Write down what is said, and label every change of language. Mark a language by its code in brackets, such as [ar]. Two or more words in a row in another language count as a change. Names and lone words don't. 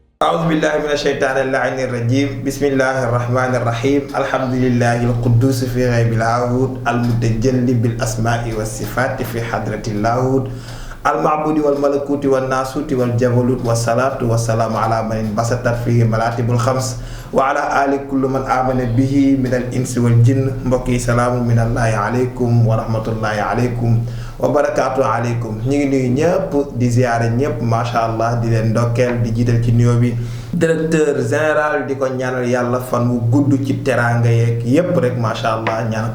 [ar] أعوذ بالله من الشيطان اللعين الرجيم بسم الله الرحمن الرحيم الحمد لله القدوس في غيب العهود المتجلي بالأسماء والصفات في حضرة اللاهوت المعبود والملكوت والناسوت والجبروت والصلاة والسلام على من انبسطت فيه مراتب الخمس وعلى آل كل من آمن به من الإنس والجن [wo] mbokk yi [ar] سلام من الله عليكم ورحمة الله عليكم وبركات عليكم [wo] ñu ngi nuyu ñëpp di ziyaare ñëpp [ar] ما شاء الله [wo] di leen ndokkeel di jiital ci nuyoo bi [fr] directeur général [wo] di ko ñaanal yàlla fan wu gudd ci teraanga yeeg yépp rek [ar] ما شاء الله [wo] ñaan ko